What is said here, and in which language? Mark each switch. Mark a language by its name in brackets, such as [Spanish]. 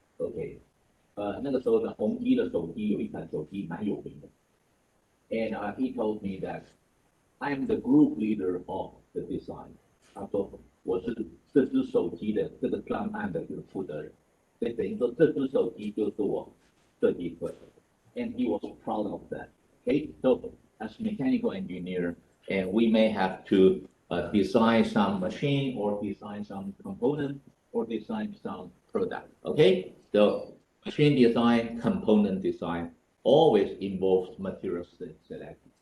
[Chinese] Okay, 那个时候呢，宏基的手机有一款手机蛮有名的。 [English] And he told me that I'm the group leader of the design。 [Chinese] 他说我是这只手机的这个专案的这个负责人，所以等于说这只手机就是我设计出来的。 [English] And he was proud of that. Okay, so as mechanical engineer, and we may have to design some machine or design some component or design some product. Okay, so machine design, component design always involves material selection.